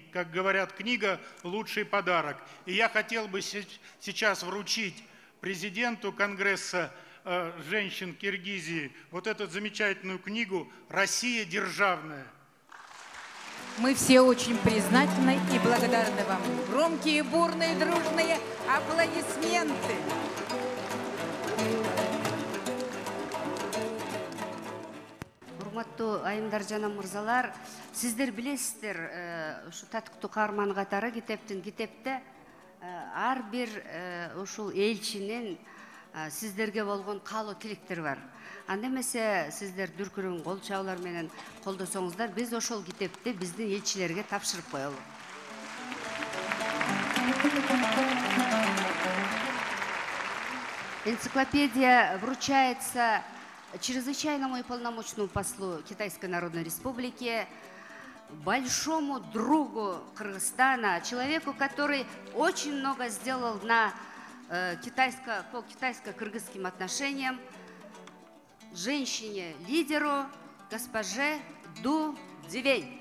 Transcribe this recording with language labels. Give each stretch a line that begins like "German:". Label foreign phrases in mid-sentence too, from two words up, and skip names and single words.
Russian: Как говорят, книга – лучший подарок. И я хотел бы сейчас вручить президенту Конгресса женщин Киргизии вот эту замечательную книгу «Россия державная». Мы все очень признательны и благодарны вам. Громкие, бурные, дружные аплодисменты.
Kyrgyz: Урматтуу айымдар жана мырзалар, сиздер билесиздер, ушу татыктуу каарман катары китепте ар бир ушул элчинин сиздерге болгон каалоо тилектери бар. Анда эмесе сиздер дүркүрөң кол чабуулар менен колдосоңуздар, биз ошол китепти биздин элчилерге тапшырып коелу.
Russian: Энциклопедия вручается чрезвычайному и полномочному послу Китайской Народной Республики, большому другу Кыргызстана, человеку, который очень много сделал по китайско-кыргызским отношениям, женщине-лидеру, госпоже Ду Дивей.